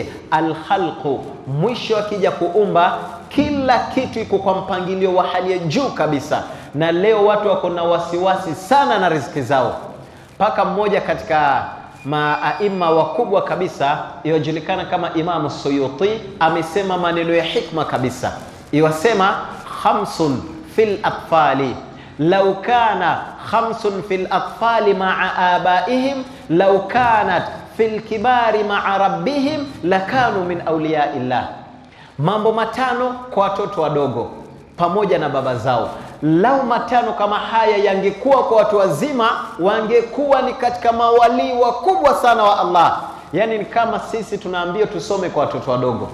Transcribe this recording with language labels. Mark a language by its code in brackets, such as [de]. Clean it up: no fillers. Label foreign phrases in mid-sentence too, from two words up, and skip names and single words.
[sw] Alkhalqu, mwisho akija kuumba kila kitu iko kwa mpangilio wa hali ya juu kabisa. Na leo watu wako na wasiwasi sana na riziki zao. Paka mmoja katika maaima wakubwa kabisa yajulikana kama Imam Suyuti amesema maneno ya hikma kabisa. [ar] Iwasema خمس في الأطفال لو كان خمس في الأطفال مع آبائهم لو كانت في الكبار مع ربهم لكانوا من أولياء الله. [sw] Mambo matano kwa watoto wadogo pamoja na baba zao. Lau matano kama haya yangekuwa kwa watu wazima, wangekuwa ni katika mawali wakubwa sana wa Allah. Yani ni kama sisi tunaambia tusome kwa watoto wadogo.